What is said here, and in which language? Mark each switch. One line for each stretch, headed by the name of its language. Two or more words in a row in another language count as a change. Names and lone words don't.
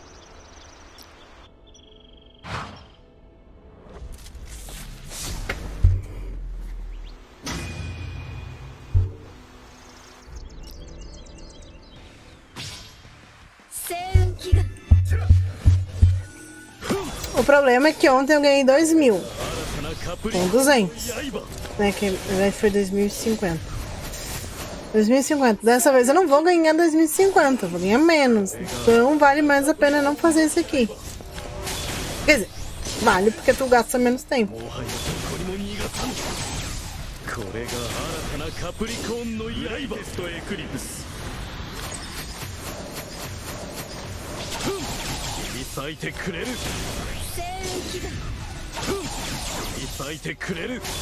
Japanese: 星雲祈願。
Portuguese: O problema é que ontem eu ganhei 2.000 com 200, né? Que na verdade foi 2.050. 2.050. Dessa vez eu não vou ganhar 2.050, eu vou ganhar menos. Então vale mais a pena não fazer isso aqui. Quer dizer, vale porque tu gasta menos tempo.
Japanese: これが新たなカプリコーンの刃。テストエクリプス。咲いてくれる。星雲祈願。咲いてくれる。